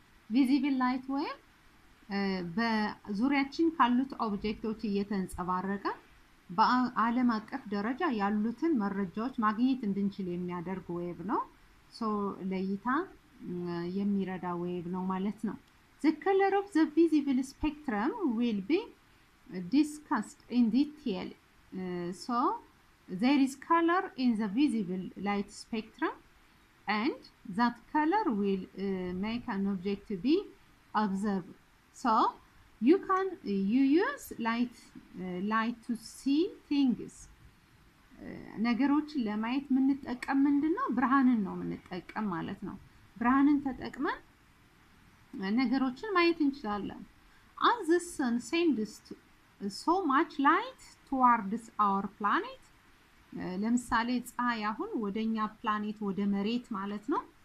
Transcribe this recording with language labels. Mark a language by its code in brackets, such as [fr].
[am] ቪዚብል ላይት ዌቭ በዙሪያችን ካሉት ኦብጀክቶች እየተንጸባረቀ በዓለም አቀፍ ደረጃ ያሉትን መረጃዎች ማግኘት እንድንችል የሚያደርግ ዌቭ ነው። ለእይታ የሚረዳ ዌቭ ነው ማለት ነው። [en] The color of the visible spectrum will be discussed in detail. So there is color in the visible light spectrum and that color will make an object to be observed. So you use light to see things. [am] ነገሮችን ለማየት የምንጠቀም ምንድነው ብርሃንን ነው የምንጠቀም ማለት ነው ብርሃንን ተጠቅመን ነገሮችን ማየት እንችላለን [en] as the sun sends so much light towards our planet [am] ለምሳሌ ፀሐይ አሁን ወደኛ ፕላኔት ወደ መሬት ማለት ነው